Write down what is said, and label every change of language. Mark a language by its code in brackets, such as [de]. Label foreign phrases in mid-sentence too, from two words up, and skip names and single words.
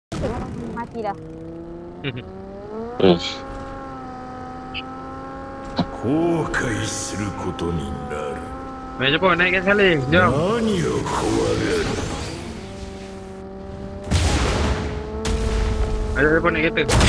[ms] Mati dah. Ish. [ja] 後悔することになる。 [ms] Mari cepat naikkan sekali. Jom. [ja] 何を怖がる。 [ms] Ada cepat naik kereta.